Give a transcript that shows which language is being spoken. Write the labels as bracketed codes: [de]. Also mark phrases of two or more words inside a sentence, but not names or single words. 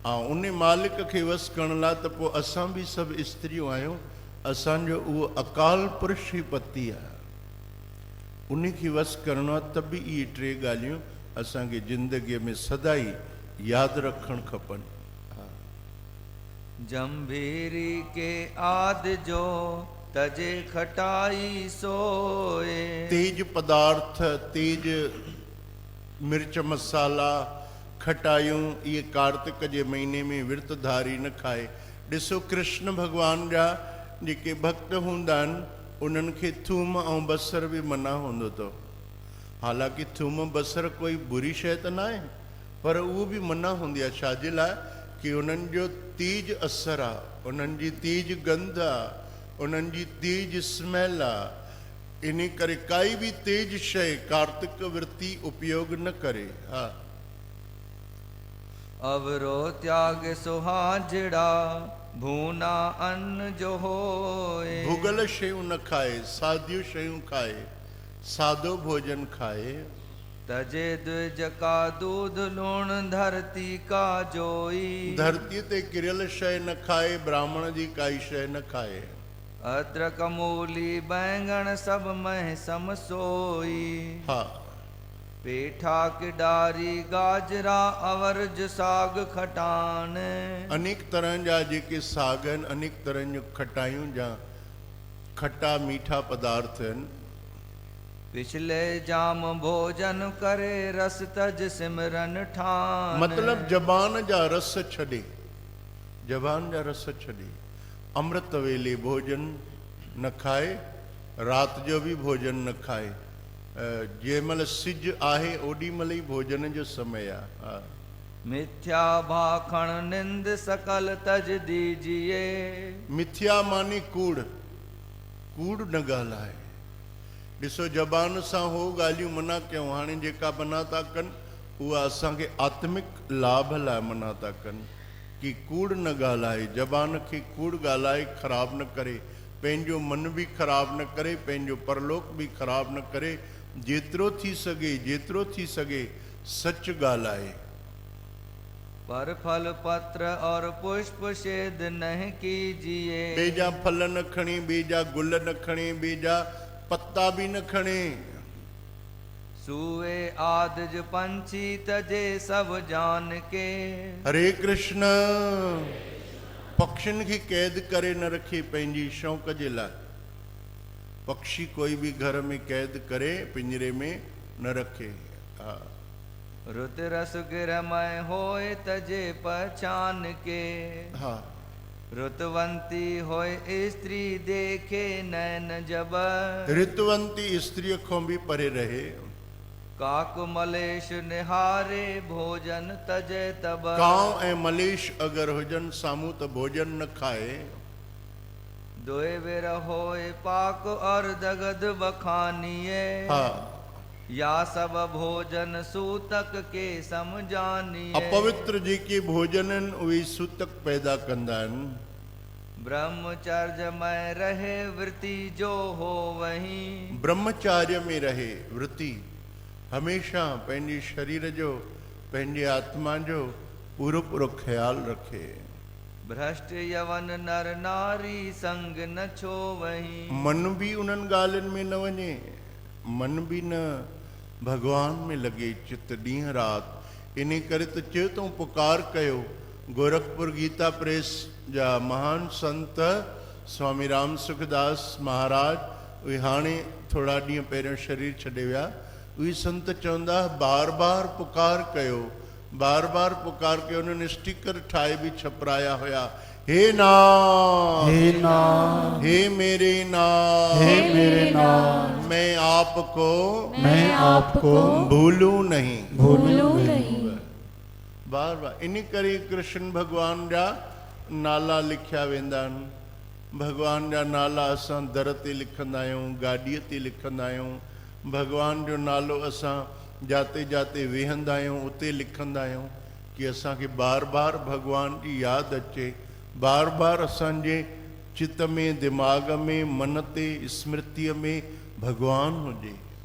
[sd] उन मालिक खे वस करण लाइ त पोइ असां बि सभु स्त्रियूं आहियूं, असांजो उहो अकाल पुरुष ई पति आहे, उन खे वस करणो आहे। त बि इहे टे ॻाल्हियूं असांखे ज़िंदगीअ में सदाई यादि रखणु खपनि। [hi] जंभीरी के आद जो तजे खटाई सोए। [sd] तेज पदार्थ, तेज मिर्च मसाला, खटायूं, इहे कार्तिक जे महीने में विर्तधारी न खाए। ॾिसो कृष्ण भॻवान जा जेके भक्त हूंदा आहिनि उन्हनि खे थूम ऐं बसर बि मना हूंदो अथव। हालांकि थूम बसर कोई बुरी शइ त न आहे, पर उहो बि मना हूंदी आहे। छाजे लाइ? कि उन्हनि जो तेज असरु आहे, उन्हनि जी तेज गंध आहे, उन्हनि जी तेज स्मेल आहे। इन करे काई बि तेज शइ कार्तिक विर्ती उपयोग न करे। हा, [hi] अवरो त्याग सुहाजड़ा भूना अन्न जो होए। [sd] भुगल शयूं न खाए, सादियूं शयूं खाए, सादो भोजन खाए। [hi] तजे द्विज का दूध लूण धरती का जोई। [sd] धरती ते किरियल शइ न खाए, ब्राह्मण जी काई शइ न खाए। [hi] अदरक मूली बैंगन सब मह सम सोई। [sd] हा, [hi] पेठा किडारी गाजरा अवरज साग खटान। [sd] अनेक तरह जा जेके साग आहिनि, अनेक तरह जूं खटायूं जा खट्टा मीठा पदार्थ आहिनि। [hi] पिछले जाम भोजन करे रस तज सिमरन ठान। [sd] मतलब जबान जा रस छॾे, जबान जा रस छॾे। अमृत वेले भोजन न खाए, राति जो बि भोजन न खाए। जंहिं महिल सिज आहे ओॾी महिल ई भोजन जो समय आहे। हा, [hi] मिथ्या भाखण निंद सकल तज दीजिए। [sd] मिथ्या मानी कूड़, कूड़ न ॻाल्हाए। ॾिसो जबान सां हो ॻाल्हियूं मना कयूं, हाणे जेका मना था कनि उहा असांखे आत्मिक लाभ लाइ मना था कनि कि कूड़ न ॻाल्हाए। जबान खे कूड़ ॻाल्हाए ख़राबु न करे, पंहिंजो मन बि ख़राबु न करे, पंहिंजो परलोक बि ख़राबु न करे। जेतिरो थी सघे, जेतिरो थी सघे सच ॻाल्हाए। [hi] पर फल पत्र और पुष्प छेद नहीं कीजिए। [sd] बेजा फल न खणे, बेजा गुल न खणे, बेजा पत्ता भी न खणे। [hi] सुए आदज पंछी तजे सब जान के। [sd] हरे कृष्ण। पक्षियुनि खे कैद करे न रखे पंहिंजी शौक़ जे लाइ। पक्षी कोई भी घर में कैद करे पिंजरे में न रखे। हा, [hi] रुत रस गिरमय होए तजे पहचान के। [sd] हा, [hi] रुतवंती होए स्त्री देखे नैन जब। [sd] ऋतुवंती स्त्री खां भी परे रहे। [hi] काक मलेश निहारे भोजन तजे तब। [sd] कांव ऐं मलेश अगर हुजन सामूं त भोजन न खाए। [hi] दोए बेर होए पाक और दगद बखानिए। [sd] हा, [hi] या सब भोजन सूतक के समझानिए। [sd] अपवित्र जेके भोजन आहिनि उहे सूतक पैदा कंदा आहिनि। [hi] ब्रह्मचर्य में रहे वृत्ति जो हो वही। [sd] ब्रह्मचार्य में रहे वृत्ति, हमेशा पंहिंजे शरीर जो, पंहिंजे आत्मा जो पूरो पूरो ख्याल रखे। [hi] भ्रष्ट यवन नर नारी संग न छो वही। [sd] मन भी उन्हनि ॻाल्हियुनि में न वञे, [hi] मन भी न भगवान में लगे चित ॾींहं राति। [sd] इन करे त चयो तो पुकार कयो। गोरखपुर गीता प्रेस जा महान संत स्वामी राम सुखदास महाराज, उहे हाणे थोड़ा ॾींहं पहिरियों शरीर छॾे विया। उहे संत चवंदा बार बार पुकार कयो, बार बार पुकार के। उन्होंने स्टिकर ठाए भी छपराया होया, [hi] हे नाम, हे नाम, हे मेरे नाम, हे मेरे नाम, मैं आपको, मैं आपको भूलूं नहीं, भूलूं नहीं। [sd] बार बार इन करे कृष्ण भगवान जा नाला लिखिया वेंदा आहिनि। भगवान जा नाला असां दर ते लिखंदा आहियूं, गाॾीअ ते लिखंदा आहियूं। भगवान जो नालो असां जाते जाते वेहंदा आहियूं उते लिखंदा आहियूं कि असांखे बार बार भगवान जी यादि अचे, बार बार असांजे चित में, दिमाग़ में, मन ते, स्मृतिअ में भगवान हुजे।